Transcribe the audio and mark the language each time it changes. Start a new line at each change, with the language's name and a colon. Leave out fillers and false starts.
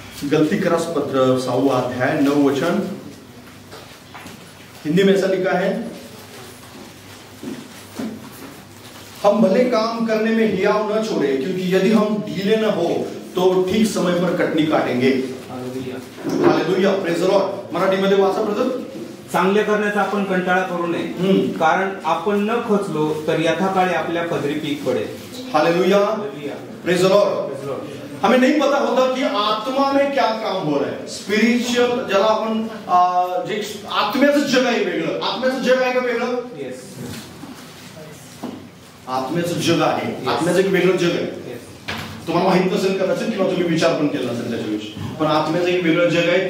Hindi: गलती का पत्र 6वां अध्याय 9 वचन, हिंदी में ऐसा लिखा है, हम भले काम करने में हियाव न छोड़े, क्योंकि यदि हम ढीले न हो तो ठीक समय पर कटनी काटेंगे.
Marathi: Hallelujah,
English: Praise the Lord.
Marathi: मराठीमध्ये वाचा ब्रदर. चांगले करण्याचा आपण कंटाळा करू नये, कारण आपण न खचलो तर यथाकाळी आपल्या पदरी पीक पडेल.
English: Hallelujah, praise the Lord.
Hindi: हमें नहीं पता होता कि आत्मा में क्या काम हो रहा है.
Marathi: स्पिरिच्युअल ज्याला आपण जे आत्म्याचं जग आहे वेगळं. आत्म्याचं जग आहे का वेगळं? आत्म्याचं जग आहे. आत्म्याचं एक वेगळं जग आहे. तुम्हाला माहित नसेल कदाचित किंवा तुम्ही विचार पण केला नसेल त्याच्याविषयी, पण आत्म्याचं एक वेगळं जग आहे.